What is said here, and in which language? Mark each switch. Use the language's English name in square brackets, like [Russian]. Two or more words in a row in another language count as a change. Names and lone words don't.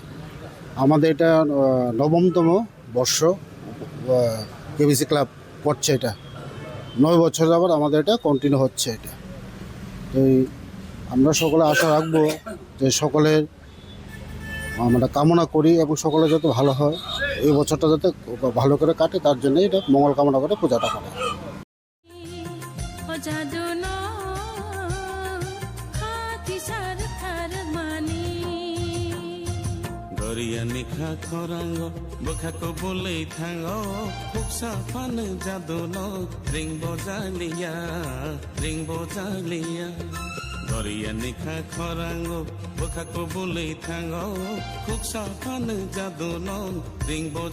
[Bangla] আমাদের এটা 9তম বর্ষ কেবিসি ক্লাব করছে, এটা 9 বছর যাবত আমাদের এটা কন্টিনিউ হচ্ছে। এটা তো আমরা সকলে আশা রাখবো যে সকলের আমরা কামনা করি এবং সকলে যাতে ভালো হয়, এই বছরটা যাতে ভালো করে কাটে, তার জন্য এটা মঙ্গল কামনা করে পূজাটা করা। [Kok Borok] Goriya nikha korango bokha ko bolei thango phuksa fan jaduno ring bojaliya Goriya nikha korango bokha ko bolei thango phuksa fan jaduno ring bojaliya